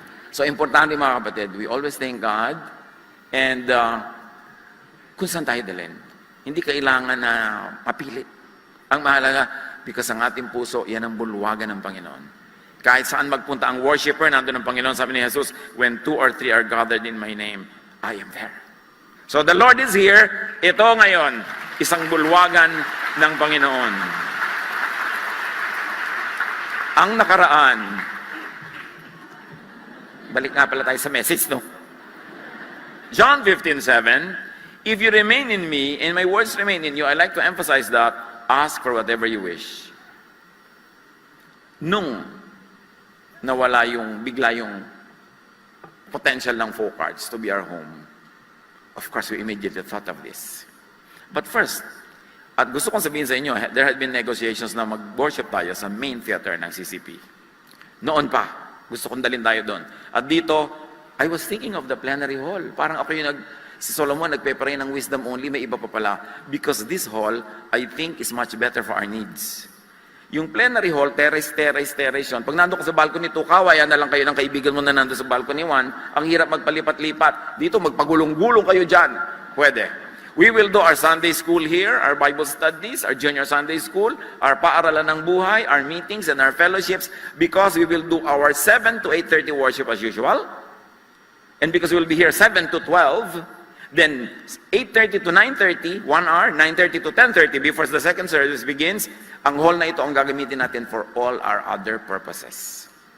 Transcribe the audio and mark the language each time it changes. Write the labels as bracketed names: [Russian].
[Filipino] So, importante mga kapatid, [English] we always thank God and [Filipino] kung saan tayo dalhin. Hindi kailangan na mapilit. Ang mahalaga, because ang ating puso, yan ang bulwagan ng Panginoon. Kahit saan magpunta ang worshiper, nandun ang Panginoon. Sabi ni Jesus, [English] when 2 or 3 are gathered in my name, I am there. So the Lord is here. [Filipino] Ito ngayon, isang bulwagan ng Panginoon. Ang nakaraan, balik nga pala tayo sa message, no? [English] John 15:7, if you remain in me, and my words remain in you, I like to emphasize that, ask for whatever you wish. [Filipino] Nung nawala bigla yung [English] potential ng Focarts to be our home, of course, we immediately thought of this. [Filipino] But first, at gusto kong sabihin sa inyo, [English] there had been negotiations [Filipino] na mag-worship tayo sa main theater ng CCP. Noon pa, gusto kong dalhin tayo doon. At dito, [English] I was thinking of the plenary hall. [Filipino] Parang ako yung si Solomon nagpe-pray ng wisdom only, may iba pa pala. [English] Because this hall, I think, is much better for our needs. [Filipino] Yung plenary hall, terrace yun. Pag nandun ka sa balcony 2, kawayan na lang kayo ng kaibigan mo na nandun sa balcony 1, ang hirap magpalipat-lipat. Dito, magpagulong-gulong kayo dyan. Pwede. [English] We will do our Sunday school here, our Bible studies, our junior Sunday school, our paaralan ng buhay, our meetings, and our fellowships, because we will do our 7 to 8:30 worship as usual. And because we will be here 7 to 12, then 8:30 to 9:30, 1 hour, 9:30 to 10:30 before the second service begins, [Filipino] ang hall na ito ang gagamitin natin [English] for all our other purposes.